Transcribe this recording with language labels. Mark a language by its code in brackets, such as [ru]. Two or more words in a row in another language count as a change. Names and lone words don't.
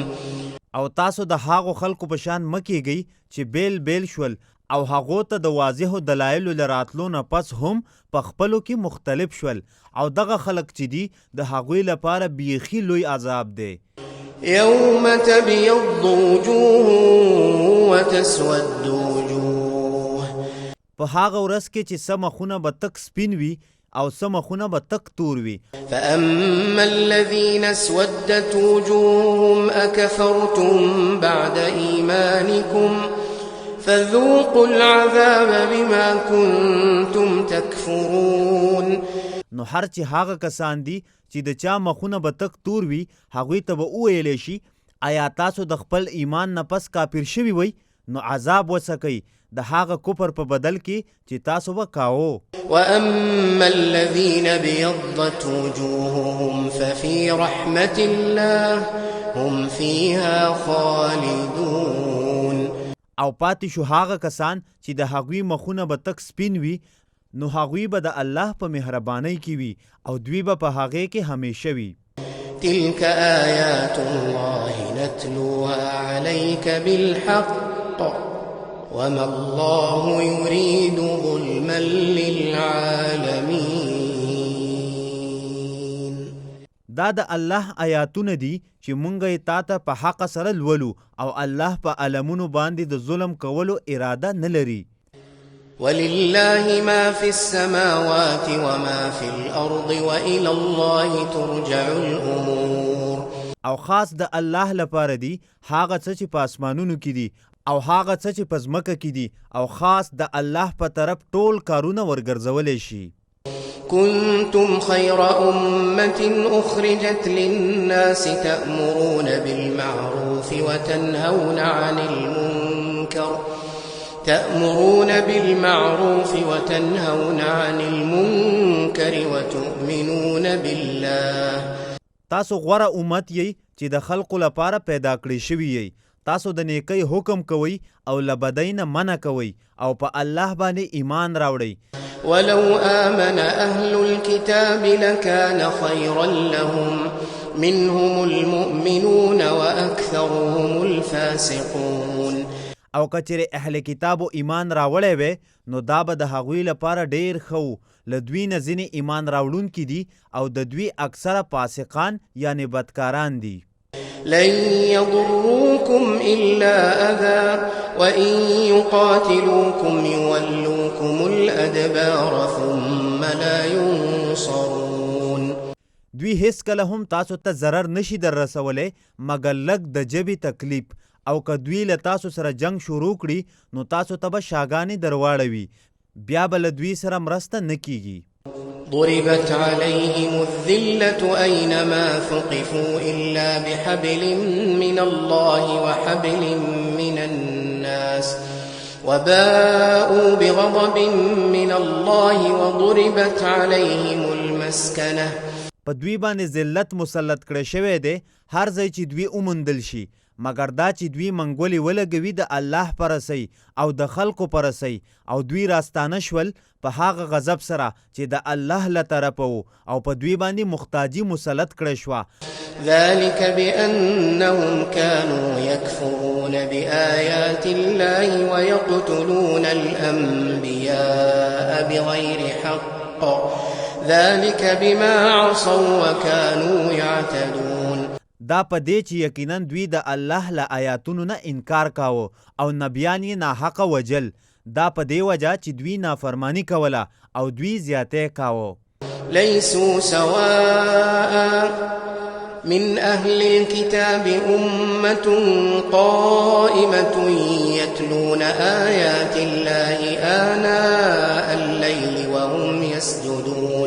[ps] او تاسو د هغو خلکو په شان مکیږئ چې بیل بیل شول او هغو ته د واضحو دلایلو له راتلو نه پس هم په خپلو کې مختلف شول او دغه خلک چې دي د هغوی لپاره بیخي لوی عذاب دی. [ar] يوم تبيض وجوه وتسود وجوه. [ps] په هغه ورځ کې چې څه مخونه به تک سپین وي او څه مخونه به تک تور وي. [ar] فأما الذين اسودت وجوههم أكفرتم بعد إيمانكم فذوقوا العذاب بما كنتم تكفرون. [ps] نو هر چې هغه کسان دي چې د چا مخونه به تک تور وي هغوی ته به وویلی شي آیا تاسو د خپل ایمان نه پس کافر شوي وئ نو عذاب وڅکئ د هغه کفر په بدل کې چې تاسو به کاوه. [ar] وأما الذين بيضت وجوههم ففي رحمة الله هم فيها خالدون. [ps] او پاتې شو هغه کسان چې د هغوی مخونه به تک سپین وي نو هغوی به د الله په مهربانۍ کې وي او دوی به په هغې کې همیشه وي. [ar] تلك آيات الله نتلوها عليك بالحق وما الله يريد ظلما للعالمين. [ps] دا د الله آیاتونه دي چې مونږ یې تا ته په حق سره لولو او الله په علمونو باندې د ظلم کولو اراده نه لري. [ar] ولله ما في السماوات وما في الأرض وإلى الله ترجع الأمور. [ps] او خاص د الله لپاره دي هغه څه چې په اسمانونو کې دي او هغه څه چې په ځمکه کې دي او خاص د الله په طرف ټول کارونه ورګرځولی شي. [ar] كنتم خير أمة أخرجت للناس تأمرون بالمعروف وتنهون عن المنكر وتؤمنون بالله. [ps] تاسو غوره امت یی چې د خلقو لپاره پیدا کړی شوی یی. تاسو د نیکی حکم کوئ او له بدۍ نه منع کوئ او په الله باندې ایمان راوړئ. [ar] ولو آمن أهل الكتاب لكان خيرا لهم منهم المؤمنون وأكثرهم الفاسقون. [ps] او کچره اهل کتابو ایمان راوړی وی نو دا به د هغوی لپاره ډیر ښه له دوی نه ځینې ایمان راوړونکي دي او د دوی اکثره فاسقان یعنی بدکاران دي. [ar] لن يضروكم إلا أذى وإن يقاتلوكم يولوكم الأدبار ثم لا ينصرون. [ps] دوی هیڅ کله هم تاسو ته ضرر نشي در رسولی مګر لږ د ژبې تکلیف، او که دوی له تاسو سره جنگ شروع کړي نو تاسو ته به شاګانې درواړوي، بیا به له دوی سره مرسته نه کیږي. [ar] ضربت عليهم الذلة أينما ثقفوا إلا بحبل من الله وحبل من الناس وباءوا بغضب من الله وضربت عليهم المسكنة. [ps] په دوی باندې ذلت مسلط کړی شوی دی هر ځای چې دوی وموندل شي، مګر دا چې دوی منګولې ولګوي د الله په رسۍ او د خلکو په رسۍ، او دوی راستانه شول په هغه غضب سره چې د الله له طرفه و، او په دوی باندې محتاجي مسلط کړی شوه. [ar] ذلك بأنهم كانوا يكفرون بآيات الله ويقتلون الأنبياء بغير حق ذلك بما عصوا وكانوا يعتدون. [ps] دا په دې چې یقینا دوی د الله له آیاتونو نه انکار کاوه او نبیان یې ناحقه وجل، دا په دې وجه چې دوی نافرمانی کوله او دوی زیاتی کاوه. [ar] ليسوا سواء من أهل الكتاب أمة قائمة يتلون آيات الله آناء الليل وهم يسجدون.